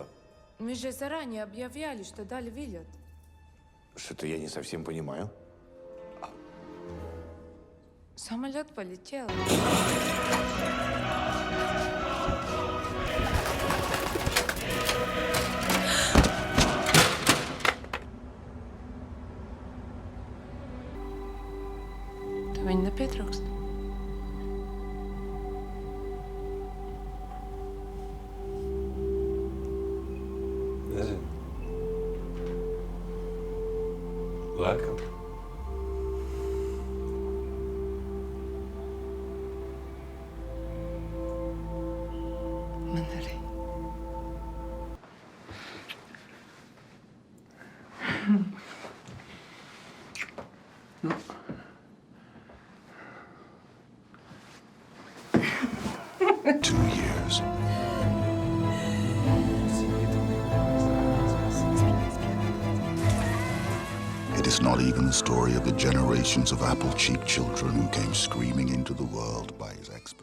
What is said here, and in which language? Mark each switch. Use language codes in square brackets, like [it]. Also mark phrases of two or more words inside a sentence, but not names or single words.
[ru] Мы же заранее объявляли, что дали вылет. Что-то я не совсем понимаю. Самолет полетел. [lv] Tu viņu nepietrūkst? Nezinu. Laikam. Man arī. [en] Two years. It is not even the story of the generations of apple-cheeked children who came screaming into the world by his